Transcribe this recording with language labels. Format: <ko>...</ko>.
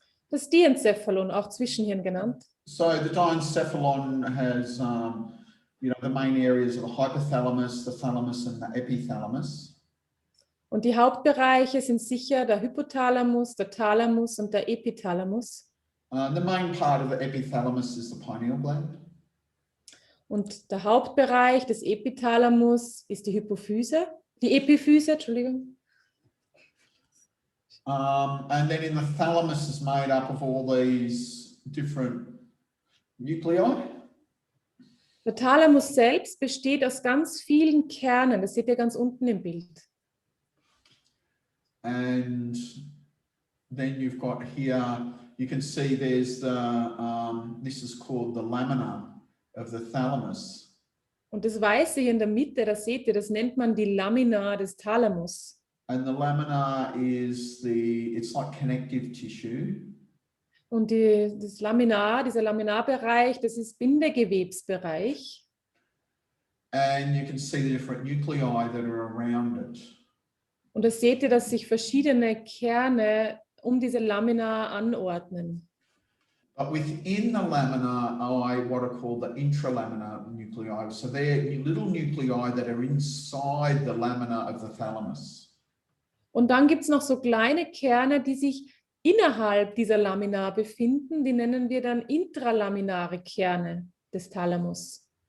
<de>Das Diencephalon, auch Zwischenhirn genannt.</de> <en>So the diencephalon has, you know, the main areas of the hypothalamus, the thalamus and the epithalamus.</en> <de>Und die Hauptbereiche sind sicher der Hypothalamus, der Thalamus und der Epithalamus.</de> <en>The main part of the epithalamus is the pineal gland.</en> <de>Und der Hauptbereich des Epithalamus ist die Epiphyse, Entschuldigung.</de> <en>And then in the thalamus is made up of all these different nuclei.</en> <de>Der Thalamus selbst besteht aus ganz vielen Kernen, das seht ihr ganz unten im Bild.</de> <en>And then you've got here, you can see there's the, this is called the lamina of the thalamus.</en> <de>Und das Weiße hier in der Mitte, das seht ihr, das nennt man die Lamina des Thalamus.</de> <en>And the lamina is it's like connective tissue.</en> <de>Und dieser Laminarbereich, das ist Bindegewebsbereich.</de> <en>And you can see the different nuclei that are around it.</en> <de>Und da seht ihr, dass sich verschiedene Kerne um diese Lamina anordnen.</de> <en>But within the lamina are what are called the intralaminar nuclei. So they're little nuclei that are inside the lamina of the thalamus.</en> <de>Und dann gibt es noch so kleine Kerne, die sich innerhalb dieser Lamina befinden. Die nennen wir dann intralaminare Kerne des Thalamus.</de>